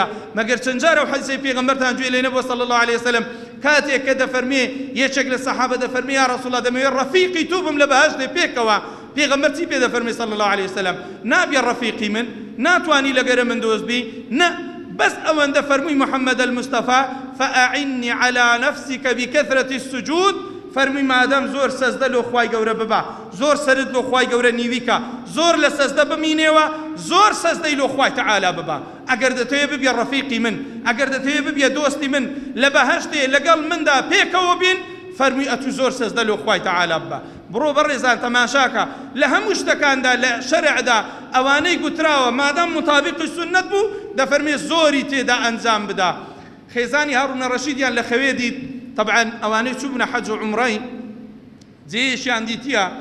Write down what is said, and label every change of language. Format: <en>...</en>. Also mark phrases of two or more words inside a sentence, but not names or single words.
<ckb>مەگەر چەند جارە و حەدیثی پێغەمبەرتان گوێ لێ نەبووە</ckb> <ar>صلی الله علیه وسلم</ar> <ckb>کاتێک کە دەفەرمێ یەکێک لە سەحابە دەفەرمێ</ckb> <ar>یا رەسوول الله</ar> <ckb>دەمەوێت ڕەفیقی تو بم لە بەهەشتێ پێکەوە. پێغەمبەر چی پێ دەفەرمێ</ckb> <ar>صلی الله علیه وسلم؟</ar> <ckb>نابێ ڕەفیقی من، ناتوانی لەگەرە من دۆست بی، نە بس ئەوەندە فەرمووی محەممەد المستەفا</ckb> <ar>فأعني على نفسك بكثرة السجود</ar> <ckb>فەرمووی مادەم زۆر سەزدە لۆ خوای گەورە ببا زۆر سرت لۆ خوای گەورە نیویکە زۆر لە سەزدە بمینێوە زۆر سەزدەی لۆ خوای تەعالا ببا ئەگەر دەتەوێت ببیە ڕەفیقی من ئەگەر دەتەوێت ببیە دۆستی من لە بەهەشتێ لەگەڵ مندا پێکەوە بین فەرمووی ئەتوو زۆر سەزدە لۆ خوای تەعالا ببا بڕۆ بەڕێزان تەماشاکە لە هەموو شتەکاندا لە شەرعدا ئەوانەی گوتراوە مادام مطابقی سنت بوو دەفەرمێ زۆری تێدا ئەنجام بدا خێزانی هاڕونە ڕەشیدیان لە خەوێ دیت طبعا ئەوانەی چوبنە حەج و عومڕەی جێیشیان دیتیە</ckb>